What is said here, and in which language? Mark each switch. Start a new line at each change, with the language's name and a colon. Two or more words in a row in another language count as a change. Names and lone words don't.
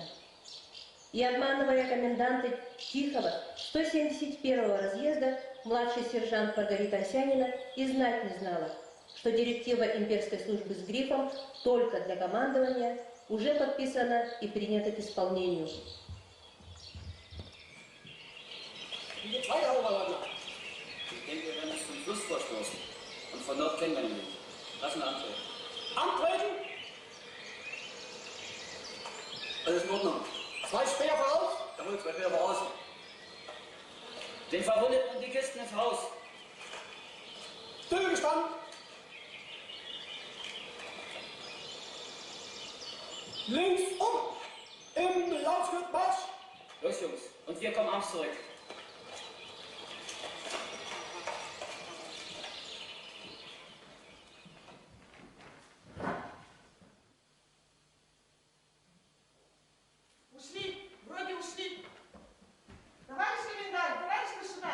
Russian: И обманывая коменданта Тихого 171-го разъезда, младший сержант Маргарита Осянина и знать не знала, что директива имперской службы с грифом «только для командования» уже подписана и принята к исполнению.
German: Ich denke, wir werden uns zum Schluss vorstoßen. Und von dort kennen wir ihn nicht. Lass ihn antreten. Antreten? Alles in Ordnung. 2 Speer voraus? Jawohl, 2 Speer voraus. Den Verwundeten und die Kisten ins Haus. Stillgestanden. Links im Laufschritt Marsch. Los, Jungs. Und wir kommen abends zurück.
Russian: Ушли, вроде ушли. Товарищ комендант, товарищ старшина,